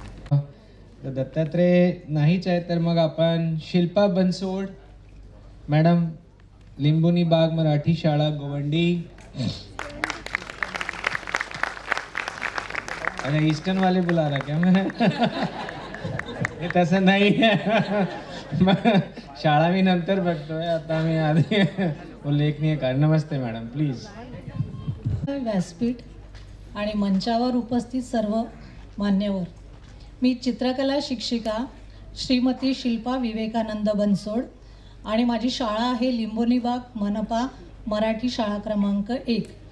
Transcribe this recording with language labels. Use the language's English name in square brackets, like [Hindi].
[Marathi] तर दत्तात्रय नाहीच आहे तर मग आपण शिल्पा बनसोड मॅडम, लिंबुनी बाग मराठी शाळा गोवंडी. [Hindi] अच्छा, ईस्टर्न वाले बुला रहा क्या मैं? [Marathi] हे तसं नाही शाळा मी नंतर बघतोय, आता मी आधी उल्लेखनीय कर. नमस्ते मॅडम, प्लीज. व्यासपीठ आणि मंचावर उपस्थित सर्व मान्यवर, मी चित्रकला शिक्षिका श्रीमती शिल्पा विवेकानंद बनसोड आणि माझी शाळा आहे लिंबोनी बाग मनपा मराठी शाळा क्रमांक 1.